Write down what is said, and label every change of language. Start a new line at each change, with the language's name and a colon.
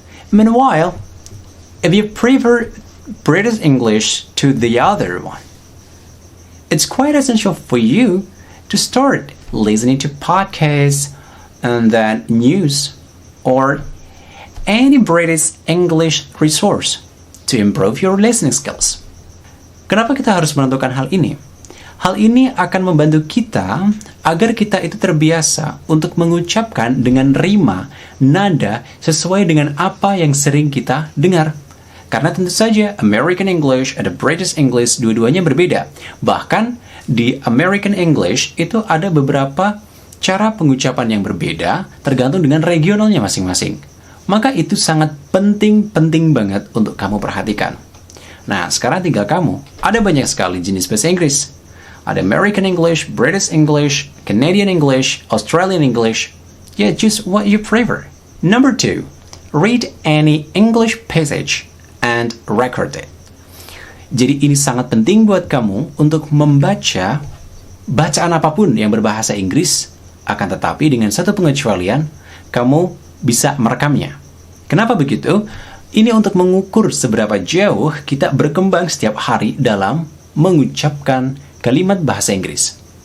English: Meanwhile, if you prefer British English to the other one, it's quite essential for you to start listening to podcasts and then news or any British English resource to improve your listening skills.
Indonesian: Kenapa kita harus menentukan hal ini? Hal ini akan membantu kita agar kita itu terbiasa untuk mengucapkan dengan rima, nada, sesuai dengan apa yang sering kita dengar. Karena tentu saja American English dan British English dua-duanya berbeda. Bahkan di American English itu ada beberapa cara pengucapan yang berbeda tergantung dengan regionalnya masing-masing. Maka itu sangat penting banget untuk kamu perhatikan. Nah, sekarang tinggal kamu. Ada banyak sekali jenis bahasa Inggris. Ada American English, British English, Canadian English, Australian English.
English: Yeah, choose what you prefer. Number 2. Read any English passage and record it.
Indonesian: Jadi ini sangat penting buat kamu untuk membaca bacaan apapun yang berbahasa Inggris, akan tetapi dengan satu pengecualian, kamu bisa merekamnya. Kenapa begitu? Ini untuk mengukur seberapa jauh kita berkembang setiap hari dalam mengucapkan kalimat bahasa Inggris.